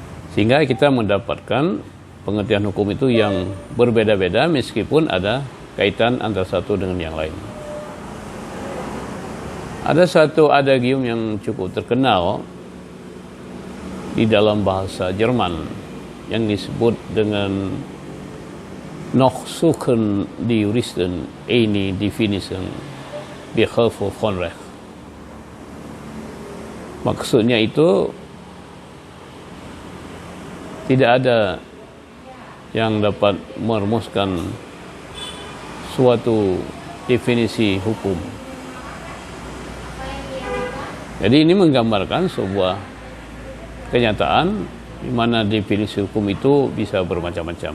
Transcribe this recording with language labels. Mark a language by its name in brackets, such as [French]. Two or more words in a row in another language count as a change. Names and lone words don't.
[Indonesian] Sehingga kita mendapatkan pengertian hukum itu yang berbeda-beda meskipun ada kaitan antara satu dengan yang lain. Ada satu adagium yang cukup terkenal di dalam bahasa Jerman yang disebut dengan [German] noch suchen die Juristen eine Definition Behelfe von Recht. [Indonesian] Maksudnya itu tidak ada yang dapat merumuskan suatu definisi hukum. Jadi ini menggambarkan sebuah kenyataan di mana definisi hukum itu bisa bermacam-macam.